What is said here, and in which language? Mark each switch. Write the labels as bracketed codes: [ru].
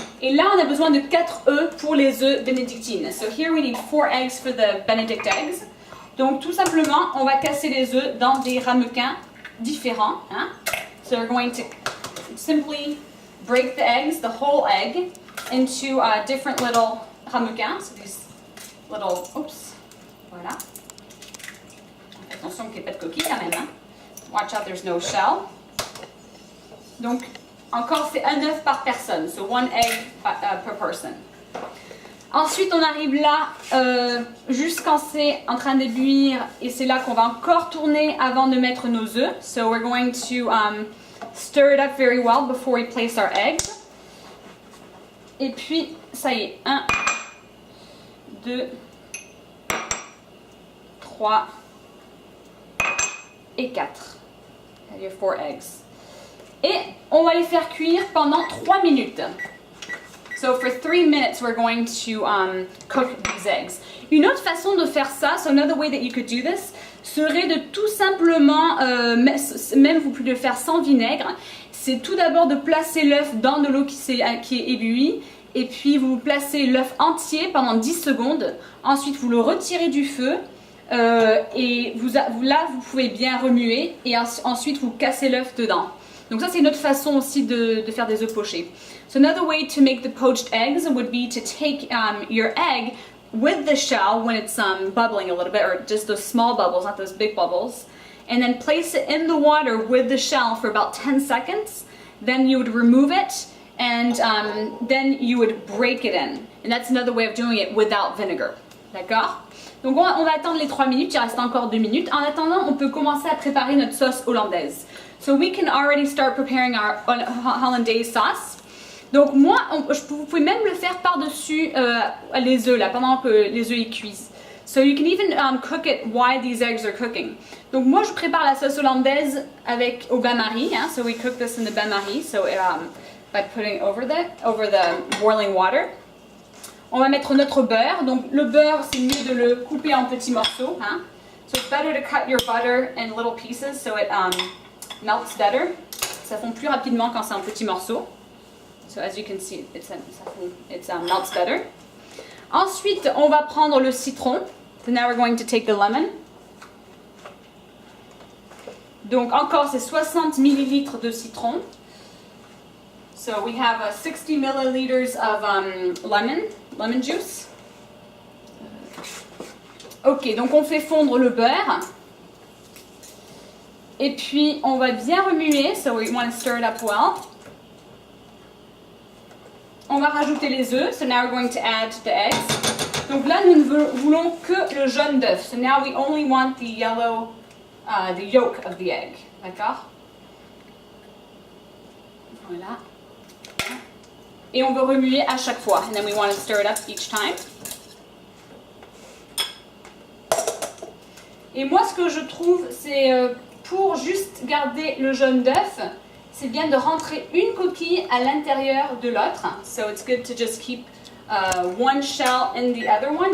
[fr] Et là, on a besoin de 4 œufs pour les œufs bénédictines. [en] So here we need 4 eggs for the Benedict eggs. [fr] Donc tout simplement, on va casser les œufs dans des ramequins différents. Hein? [en] So we're going to simply break the eggs, the whole egg, into different little ramequins. So these little, oops, voilà. [fr] Attention qu'il n'y ait pas de coquille quand même. Hein? [en] Watch out, there's no shell. [fr] Donc, encore, c'est un œuf par personne. [en] So, 1 egg per person. [fr] Ensuite, on arrive là, juste quand c'est en train d'éblouir, et c'est là qu'on va encore tourner avant de mettre nos œufs. [en] So, we're going to stir it up very well before we place our eggs. [fr] Et puis, ça y est. 1, 2, 3 et 4. [en] You have 4 eggs. [fr] Et on va les faire cuire pendant 3 minutes. [en] So for 3 minutes we're going to cook these eggs. [fr] Une autre façon de faire ça, [en] so another way that you could do this, [fr] serait de tout simplement, même vous pouvez le faire sans vinaigre, c'est tout d'abord de placer l'œuf dans de l'eau qui est éblouie, et puis vous placez l'œuf entier pendant 10 secondes, ensuite vous le retirez du feu, et là vous pouvez bien remuer, et ensuite vous cassez l'œuf dedans. Donc ça c'est une autre façon aussi de faire des œufs pochés. [en] So another way to make the poached eggs would be to take your egg with the shell when it's bubbling a little bit, or just those small bubbles, not those big bubbles, and then place it in the water with the shell for about 10 seconds. Then you would remove it, and then you would break it in. And that's another way of doing it without vinegar. [fr] D'accord? Donc on va attendre les 3 minutes, il reste encore 2 minutes. En attendant, on peut commencer à préparer notre sauce hollandaise. [en] So we can already start preparing our hollandaise sauce. [fr] Donc moi, vous pouvez même le faire par-dessus les œufs là, pendant que les œufs y cuisent. [en] So you can even cook it while these eggs are cooking. [fr] Donc moi, je prépare la sauce hollandaise au bain-marie. [en] Hein? So we cook this in the bain-marie. So by putting over the boiling water. [fr] On va mettre notre beurre. Donc le beurre, c'est mieux de le couper en petits morceaux. Hein? [en] So it's better to cut your butter in little pieces so it melts better. [fr] Ça fond plus rapidement quand c'est en petits morceaux. [en] So as you can see, it melts better. [fr] Ensuite, on va prendre le citron. [en] So now we're going to take the lemon. [fr] Donc encore, c'est 60 millilitres de citron. [en] So we have 60 milliliters of lemon juice. [fr] Ok, donc on fait fondre le beurre. Et puis on va bien remuer, [en] so we want to stir it up well. [fr] On va rajouter les œufs, [en] so now we're going to add the eggs. [fr] Donc là, nous ne voulons que le jaune d'œuf. [en] So now we only want the yellow, the yolk of the egg. [fr] D'accord? Voilà. Et on veut remuer à chaque fois. [en] And then we want to stir it up each time. [fr] Et moi, ce que je trouve, c'est pour juste garder le jaune d'œuf, c'est bien de rentrer une coquille à l'intérieur de l'autre. [en] So it's good to just keep one shell in the other one.